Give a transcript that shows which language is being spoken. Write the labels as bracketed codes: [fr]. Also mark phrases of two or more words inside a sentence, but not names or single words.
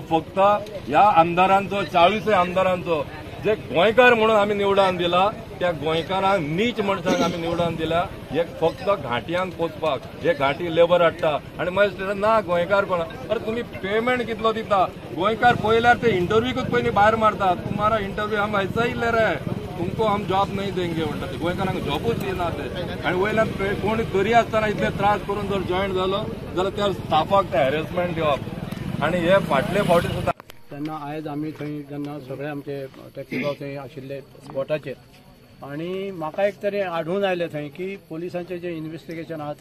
[kok] वो फक्त ह्या आमदारांचो 40 आमदारांचो जे गोंयकार म्हणून आम्ही निवडून दिला त्या गोंयकारांक नीच मनशांक आम्ही निवडून दिला एक फक्त घाटयांक पोचपाक हे घाटी लेबर हाडटा आणि मागीर ना गोंयकार कोण अरे तुम्ही पेमेंट कितलो दिता गोंयकार पयल्यार ते इंटरव्यूकूच पयलीं भायर मारतात [hi] तुम्हारा इंटरव्यू हम ऐसा ही ले रहे तुमको हम जॉब नहीं देंगे [kok] म्हणटा ते गोंयकारांक जॉबूच दिना ते आणि वयल्यान कोणी तरी आसतना इतले त्रास करून जर जॉईन जालो जाल्यार त्या स्टाफाक ते हॅरेसमेंट दिवप आणि हे फाटले फावटी सुद्दां तेन्ना आयज आमी थंय जेन्ना सगळे आमचे टॅक्सी भाव थंय आशिल्ले स्पॉटाचेर आनी म्हाका एक तरी आढळून आयलें थंय की पोलिसांचें जें इन्व्हेस्टिगेशन आहा